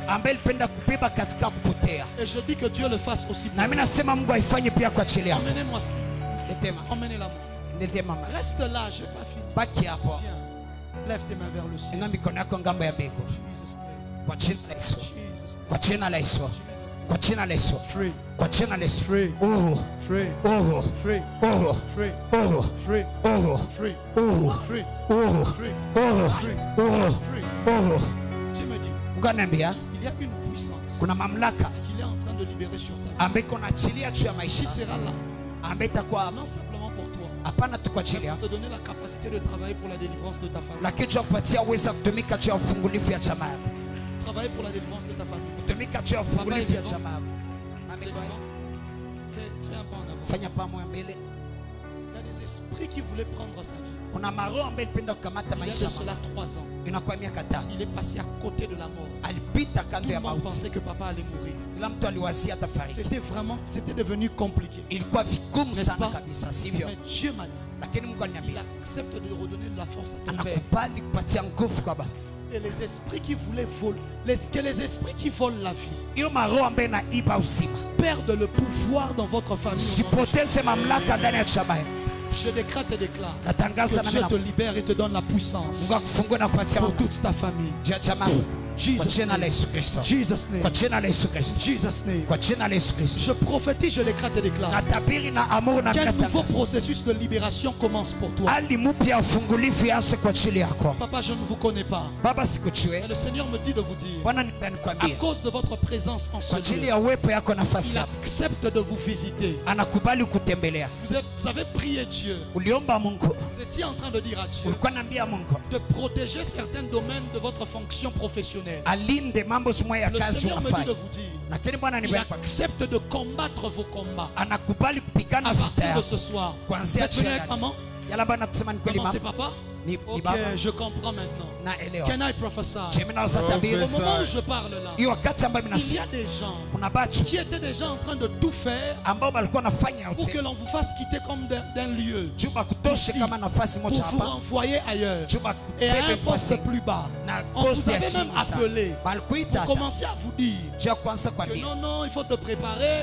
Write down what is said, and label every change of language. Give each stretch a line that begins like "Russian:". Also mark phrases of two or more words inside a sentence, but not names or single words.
French: Et je dis que Dieu le fasse aussi pour moi. Emmenez-moi ça. Emmenez-la-moi. Reste là, je n'ai pas fini. Viens. Lève tes mains vers le ciel.
Swahili: Kwa jina la Yesu.
English: Free.
Swahili: Kwa jina la Yesu.
English: Free.
Swahili: Uhuru.
English: Free.
Swahili: Uhuru.
English: Free.
Swahili: Uhuru.
English: Free.
Swahili: Uhuru.
English: Free.
Swahili: Uhuru.
English: Free.
Swahili: Uhuru.
English: Free.
Swahili: Uhuru.
English: Free.
Swahili: Uhuru.
English: Free.
Swahili: Uhuru.
English: Free.
Swahili: Uhuru.
French: Je me dis,
Swahili: Ukaniambia
French: il y a une puissance
Swahili: kuna mamlaka
French: qu'il est en train de libérer sur ta vie.
Swahili: ambayo kunaachilia juu ya
French: Qui
Swahili: maisha
French: sera là?
Swahili: ambayo itakuwa
French: Non simplement pour toi.
Swahili: hapana tu kwa ajili
French: Pour
Swahili: yako,
French: te donner la capacité de travailler pour la délivrance de ta famille.
Swahili: lakini juu ya kupatia uwezo wa kutumika juu ya ufungulifu ya chama yako,
French: Travailler pour la délivrance de ta famille.
Swahili: kutumika juu ya ufungulifu ya chama yako.
French: Fais un pas en avant.
Swahili: Fanya pamoja mbele.
French: Il y a des esprits qui voulaient prendre sa vie.
Swahili: Kuna maroho ambayo ilipenda kukamata
French: Il y a
Swahili: maisha
French: de cela
Swahili: mama.
French: 3 ans.
Swahili: Inakuwa miaka 5.
French: Il est passé à côté de la mort.
Swahili: Alipita
French: Tout
Swahili: kando
French: le
Swahili: ya
French: monde
Swahili: mauti.
French: pensait que papa allait mourir.
Swahili: Kila mtu aliwazia atafariki.
French: C'était devenu compliqué.
Swahili: Ilikuwa vigumu
French: N'est-ce
Swahili: sana
French: pas?
Swahili: kabisa, sivyo?
French: Mais Dieu m'a dit,
Swahili: Lakini Mungu
French: il
Swahili: aliniambia
French: accepte de redonner de la force à ton père.
Swahili: anakubali kupatia nguvu kwa baba.
French: Et les esprits qui voulaient voler, que les esprits qui volent la vie perdent le pouvoir dans votre famille. Je décrète et déclare que Dieu te libère et te donne la puissance pour toute ta famille.
English: Jesus name. Jesus name. Jesus name.
French: Je prophétise, je décrète et déclare qu'un nouveau processus de libération commence pour toi. Papa, je ne vous connais pas. Mais le Seigneur me dit de vous dire, à cause de votre présence en ce lieu, il accepte de vous visiter. Vous avez prié Dieu. Vous étiez en train de dire à Dieu de protéger certains domaines de votre fonction professionnelle. Le Seigneur me dit de vous dire, il accepte de combattre vos combats. À partir de ce soir, vous êtes venu avec maman? Comment c'est papa? Ok, je comprends maintenant.
English: Can I prophesy?
French: Au moment où je parle là, il y a des gens qui étaient déjà en train de tout faire pour que l'on vous fasse quitter comme d'un lieu ici, pour vous renvoyer ailleurs et à un poste plus bas. On vous avait même appelé pour commencer à vous dire que non, non, il faut te préparer.